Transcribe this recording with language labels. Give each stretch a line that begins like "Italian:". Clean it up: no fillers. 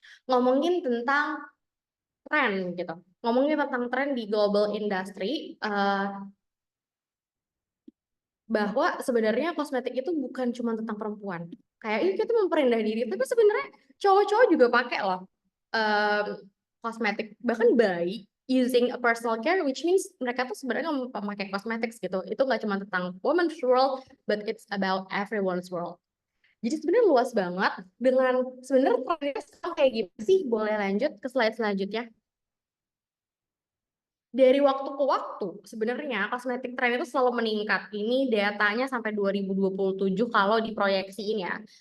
Indonesian: Ngomongin tentang tren gitu. Ngomongin tentang tren di global industry, bahwa sebenarnya kosmetik itu bukan cuma tentang perempuan. Kayak ini kita memperindah diri, tapi sebenarnya cowok-cowok juga pakai loh kosmetik. Bahkan bayi
English: using a personal care, which means
Indonesian: mereka tuh sebenarnya memakai kosmetik gitu. Itu nggak cuma tentang
English: woman's world, but it's about everyone's world.
Indonesian: Jadi sebenarnya luas banget dengan sebenarnya trennya kayak gitu sih. Boleh lanjut ke slide selanjutnya. Dari waktu ke waktu, sebenarnya kosmetik tren itu selalu meningkat. Ini datanya sampai 2027 kalau diproyeksiin ya.